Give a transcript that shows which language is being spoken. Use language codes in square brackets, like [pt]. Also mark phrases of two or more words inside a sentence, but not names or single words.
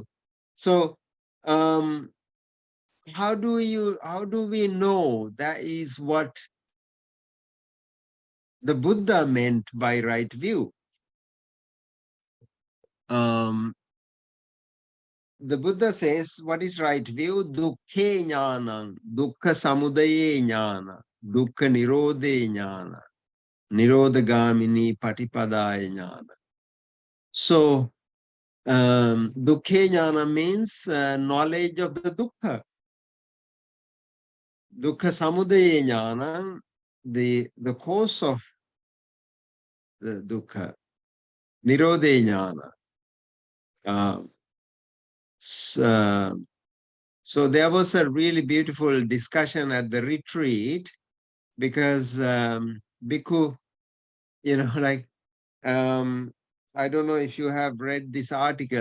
[en] So, how do we know that is what the Buddha meant by right view? The Buddha says, what is right view? [pi] Dukkhe jnana, dukkha samudaye jnana, dukkha nirodhe jnana, nirodhagamini patipadaya jnana. [en] So, [pi] dukkhe jnana [en] means knowledge of the dukkha. [pi] Dukkha samudaya jnana, [en] the cause of the dukkha. [pi] Nirodhe jnana. [en] So there was a really beautiful discussion at the retreat, because Bhikkhu, like, I don't know if you have read this article.